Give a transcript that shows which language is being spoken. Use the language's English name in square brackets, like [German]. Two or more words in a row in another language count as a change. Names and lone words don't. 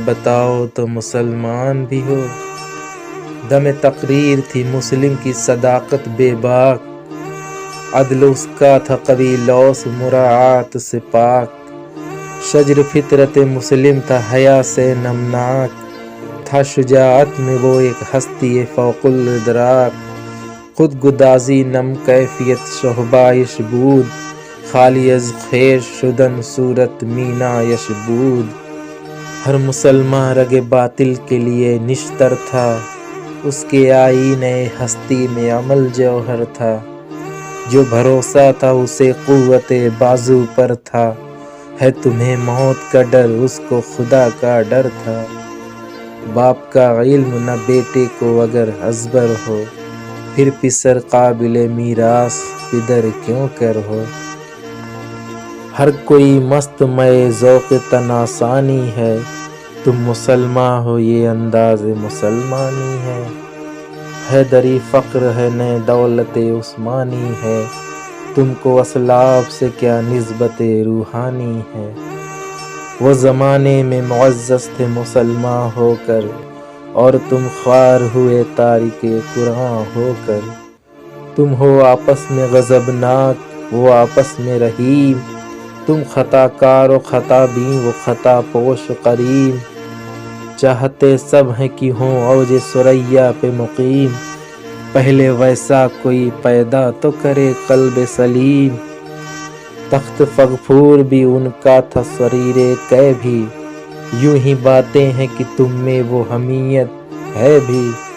[Urdu] بتاؤ تو مسلمان بھی ہو، دم تقریر تھی مسلم کی صداقت بے باک، عدل اس کا تھا قوی لوث مراعات سے پاک، شجر فطرت مسلم تھا حیا سے نمناک، تھا شجاعت میں وہ ایک ہستی فوق الادراک، [Persian] خود گدازی نم کیفیت شہبائش بود، خالی از خیر شدن صورت مینایش بود، [Urdu] ہر مسلمان رگ باطل کے لیے نشتر تھا، اس کے آئین ہستی میں عمل جوہر تھا، جو بھروسہ تھا اسے قوت بازو پر تھا، ہے تمہیں موت کا ڈر اس کو خدا کا ڈر تھا، باپ کا علم نہ بیٹے کو اگر ازبر ہو، پھر پسر قابل میراث پدر کیوں کر ہو، ہر کوئی مست مئے ذوق تناسانی ہے، تم مسلمان ہو یہ انداز مسلمانی ہے، حیدری فخر ہے نہ دولت عثمانی ہے، تم کو اسلاف سے کیا نسبت روحانی ہے، وہ زمانے میں معزز تھے مسلمان ہو کر، اور تم خوار ہوئے تارک قرآن ہو کر، تم ہو آپس میں غضبناک وہ آپس میں رحیم، تم خطا کار و خطا بین وہ خطا پوش قریب، چاہتے سب ہیں کہ ہوں اوج ثریا پہ مقیم، پہلے ویسا کوئی پیدا تو کرے قلب سلیم، تخت فغفور بھی ان کا تھا سریر کہہ بھی، یوں ہی باتیں ہیں کہ تم میں وہ حمیت ہے بھی،